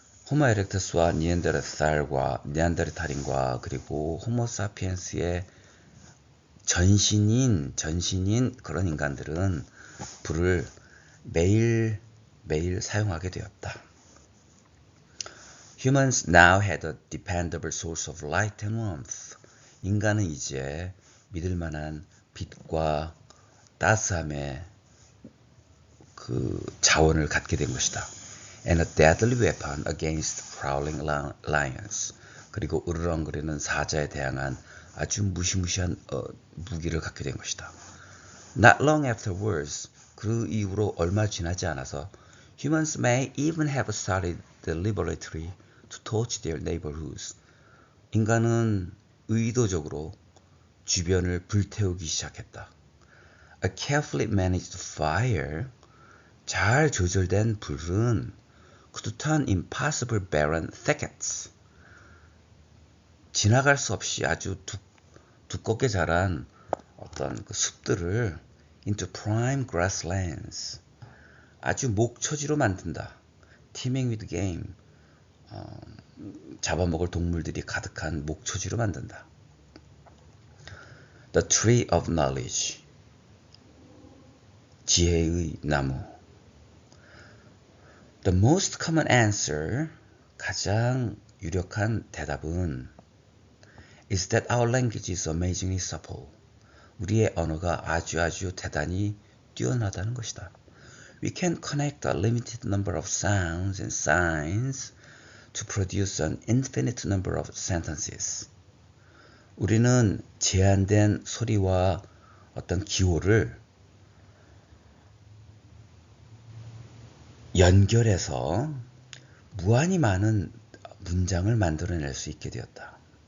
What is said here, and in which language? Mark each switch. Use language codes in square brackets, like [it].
[ko] 호모 에렉투스와 니안데르탈인과 그리고 호모 사피엔스의 전신인 그런 인간들은 불을 매일 사용하게 되었다. [en] Humans now had a dependable source of light and warmth. [ko] 인간은 이제 믿을 만한 빛과 따스함의 그 자원을 갖게 된 것이다. [en] And a deadly weapon against prowling lions. [ko] 그리고 으르렁거리는 사자에 대항한 아주 무시무시한 무기를 갖게 된 것이다. [en] Not long afterwards, [ko] 그 이후로 얼마 지나지 않아서 [en] humans may even have started deliberately to torch their neighborhoods. [ko] 인간은 의도적으로 주변을 불태우기 시작했다. [en] A carefully managed fire, [ko] 잘 조절된 불은 [en] could turn impossible barren thickets. [ko] 지나갈 수 없이 아주 두껍게 자란 어떤 그 숲들을 [en] into prime grasslands. [ko] 아주 목초지로 만든다. [en] teeming with game. [ko] 잡아먹을 동물들이 가득한 목초지로 만든다. [en] The tree of knowledge. [ko] 지혜의 나무. [en] The most common answer, [ko] 가장 유력한 대답은 [en] is that our language is amazingly supple. [ko] 우리의 언어가 아주 대단히 뛰어나다는 것이다. [en] We can connect a limited number of sounds and signs to produce an infinite number of sentences. [ko] 우리는 제한된 소리와 어떤 기호를 연결해서 무한히 많은 문장을 만들어낼 수 있다.